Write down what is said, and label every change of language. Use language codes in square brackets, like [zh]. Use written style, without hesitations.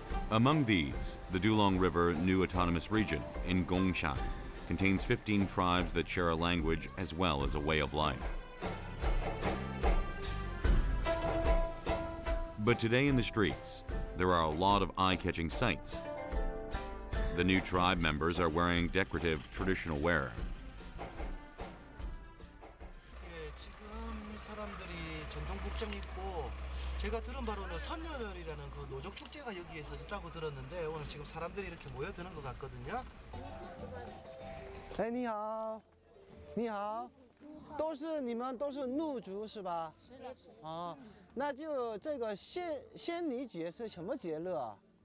[en] Among these, the Dulong River New Autonomous Region in Gongshan contains 15 tribes that share a language as well as a way of life. But today in the streets, there are a lot of eye-catching sights. The new tribe members are wearing decorative traditional wear. [ko] 지금 사람들이 전통 복장 입고 제가 들은 바로는 선녀절이라는 그 노족 축제가 여기에서 있다고 들었는데 오늘 지금 사람들이 이렇게 모여드는 것 같거든요. [zh] 你好，你好，你们都是怒族是吧？是的。啊，那就这个仙女节是什么节日啊？